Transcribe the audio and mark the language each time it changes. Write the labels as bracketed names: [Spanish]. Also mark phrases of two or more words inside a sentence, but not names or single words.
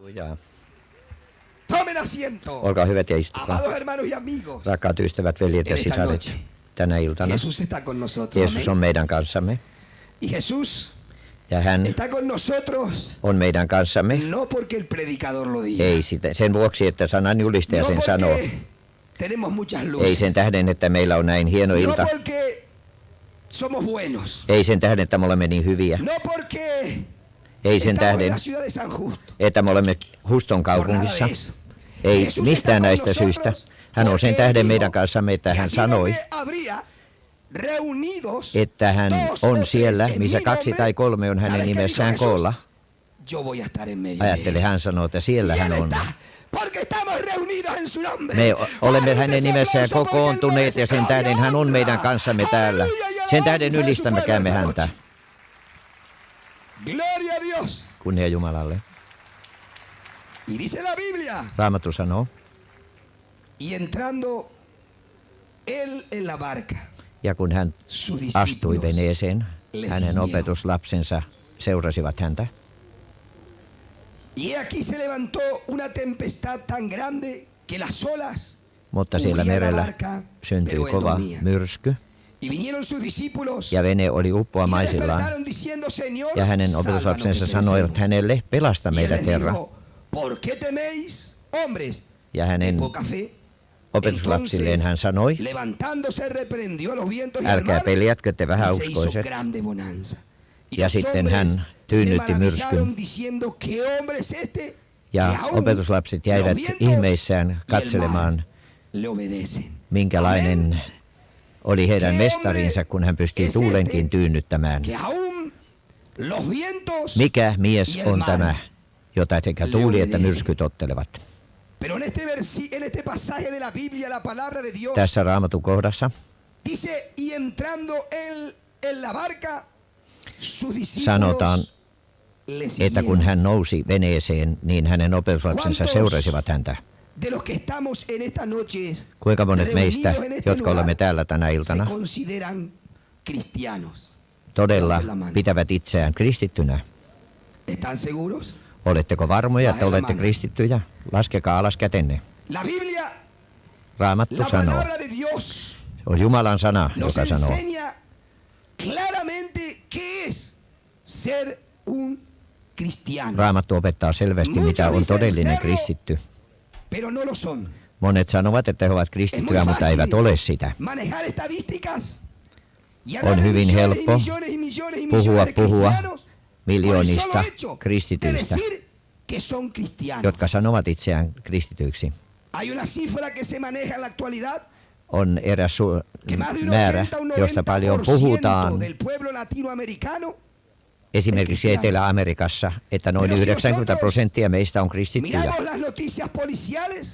[Finnish] Hiljaa. [Spanish] Tomen asiento. [Finnish] Olkaa hyvät ja istukaa. [Spanish] Amados hermanos y amigos. [Finnish] Rakkaat ystävät, veljet ja sisaret, tänä iltana [Spanish] Jesús está con nosotros. [Finnish] Jeesus on meidän kanssamme. [Spanish] Y Jesús [Finnish] Ja hän [Spanish] está con nosotros [Finnish] on meidän kanssamme. [Spanish] no porque el predicador lo diga. [Finnish] Ei sen vuoksi, että sanan julistaja sen sanoo. [Spanish] Tenemos muchas luces. [Finnish] Ei sen tähden, että meillä on näin hieno ilta. [Spanish] No porque somos buenos. [Finnish] Ei sen tähden, että me olemme niin hyviä. [Spanish] No porque [Finnish] Ei sen [Spanish] estamos en [Finnish] tähden, [Spanish] la ciudad de San Justo. [Finnish] että me olemme Huston [Spanish] Por nada [Finnish] kaupungissa. [Spanish] de eso. [Finnish] Ei [Spanish] Jesús [Finnish] mistään [Spanish] está con [Finnish] näistä [Spanish] nosotros [Finnish] syistä. Hän on sen [Spanish] porque [Finnish] tähden [Spanish] dijo [Finnish] meidän kanssamme, että [Spanish] que [Finnish] hän [Spanish] así [Finnish] sanoi, [Spanish] donde habría reunidos [Finnish] että hän [Spanish] dos o [Finnish] on [Spanish] tres [Finnish] siellä, [Spanish] en [Finnish] missä [Spanish] mi 2 nombre. [Finnish] tai 3 on hänen [Spanish] ¿Sabes qué dijo [Finnish] nimessään [Spanish] Jesús? [Finnish] koolla. [Spanish] Yo voy a estar en medio de [Finnish] Ajattele, hän sanoo, että siellä [Spanish] ellos. [Finnish] hän [Spanish] Y él [Finnish] on. [Spanish] está, porque estamos reunidos en su nombre. [Finnish] Me olemme [Spanish] Dale [Finnish] hänen [Spanish] ese [Finnish] nimessään [Spanish] aplauso porque él [Finnish] kokoontuneet [Spanish] merece [Finnish] ja sen [Spanish] gloria [Finnish] tähden [Spanish] y [Finnish] hän on [Spanish] honra. [Finnish] meidän kanssamme täällä. [Spanish] Aleluya y [Finnish] Sen tähden [Spanish] alabanza a su [Finnish] ylistämmekäämme [Spanish] pueblo [Finnish] häntä. [Spanish] esta noche. Gloria a Dios. [Finnish] Kunnia Jumalalle. [Spanish] Y dice la Biblia, [Finnish] Raamattu sanoo, [Spanish] y entrando él en la barca, [Finnish] ja kun hän [Spanish] sus [Finnish] astui [Spanish] discípulos [Finnish] veneeseen, [Spanish] le [Finnish] hänen [Spanish] siguieron. [Finnish] opetuslapsensa seurasivat häntä. [Spanish] Y aquí se levantó una tempestad tan grande que las olas [Finnish] Mutta siellä [Spanish] cubrían la [Finnish] merellä [Spanish] barca, [Finnish] syntyi [Spanish] pero él [Finnish] kova [Spanish] dormía. [Finnish] myrsky, [Spanish] Y vinieron sus discípulos [Finnish] ja vene oli [Spanish] y le [Finnish] uppoamaisillaan. [Spanish] despertaron diciendo, Señor, [Finnish] Ja hänen [Spanish] sálvanos [Finnish] opetuslapsensa [Spanish] que [Finnish] sanoivat [Spanish] perecemos. [Finnish] hänelle, pelasta [Spanish] Y él [Finnish] meidät [Spanish] les [Finnish] Herra. [Spanish] dijo, ¿por qué teméis, hombres [Finnish] Ja [Spanish] de [Finnish] hänen [Spanish] poca fe? [Finnish] opetuslapsilleen hän sanoi, [Spanish] Levantándose reprendió a los vientos y al [Finnish] älkää [Spanish] mar, [Finnish] peljätkö te [Spanish] y se hizo [Finnish] vähäuskoiset. [Spanish] grande bonanza. Y [Finnish] Ja [Spanish] los [Finnish] sitten [Spanish] hombres [Finnish] hän tyynnytti [Spanish] se [Finnish] myrskyn. [Spanish] maravillaron diciendo, ¿qué hombre es este? Que [Finnish] Ja [Spanish] aún [Finnish] opetuslapset jäivät [Spanish] los vientos [Finnish] ihmeissään [Spanish] y el [Finnish] katselemaan, [Spanish] mar le obedecen. [Finnish] minkälainen oli heidän [Spanish] Que [Finnish] mestarinsa, kun hän pystyi [Spanish] es [Finnish] tuulenkin [Spanish] este [Finnish] tyynnyttämään. [Spanish] Que aún los vientos [Finnish] Mikä mies [Spanish] y el [Finnish] on [Spanish] mar [Finnish] tämä, jota sekä [Spanish] le [Finnish] tuuli että [Spanish] obedecen. [Finnish] myrsky tottelevat? [Spanish] Pero en este pasaje de la Biblia, la palabra de Dios [Finnish] Tässä Raamatun kohdassa [Spanish] dice, y entrando él en la barca, sus discípulos [Finnish] sanotaan, [Spanish] le [Finnish] että kun [Spanish] siguieron. [Finnish] hän nousi veneeseen, niin hänen opetuslapsensa [Spanish] ¿Cuántos [Finnish] seurasivat häntä. [Spanish] De los que estamos en esta noche [Finnish] Kuinka monet meistä, [Spanish] reunidos en este [Finnish] jotka olemme [Spanish] lugar, [Finnish] täällä tänä [Spanish] se [Finnish] iltana, [Spanish] consideran cristianos? [Finnish] todella [Spanish] Levanten la mano. [Finnish] pitävät itseään kristittynä? [Spanish] ¿Están seguros? [Finnish] Oletteko varmoja, että [Spanish] Bajen la [Finnish] olette [Spanish] mano. [Finnish] kristittyjä? Laskekaa alas kätenne. [Spanish] La Biblia, [Finnish] Raamattu [Spanish] la [Finnish] sanoo, [Spanish] palabra de Dios, [Finnish] se on Jumalan sana, [Spanish] nos [Finnish] joka sanoo, [Spanish] enseña claramente qué es ser un cristiano. [Finnish] Raamattu opettaa selvästi, mitä on todellinen kristitty. [Spanish] Pero no lo son. [Finnish] Monet sanovat, että he ovat [Spanish] Es muy [Finnish] kristittyjä, mutta eivät [Spanish] fácil [Finnish] ole sitä. [Spanish] manejar estadísticas y [Finnish] On [Spanish] hablar de [Finnish] hyvin [Spanish] millones y [Finnish] helppo [Spanish] millones y millones y [Finnish] puhua [Spanish] millones de cristianos por el [Finnish] miljoonista [Spanish] solo hecho de [Finnish] kristityistä, [Spanish] decir que son cristianos. [Finnish] jotka sanovat itseään kristityiksi. [Spanish] Hay una cifra que se maneja en la actualidad [Finnish] On eräs [Spanish] que más de un [Finnish] määrä, [Spanish] 80 o un [Finnish] josta paljon [Spanish] 90% [Finnish] puhutaan [Spanish] del pueblo latinoamericano. [Finnish] esimerkiksi Etelä-Amerikassa, että noin 90% meistä on kristittyjä. [Spanish] Miramos las noticias policiales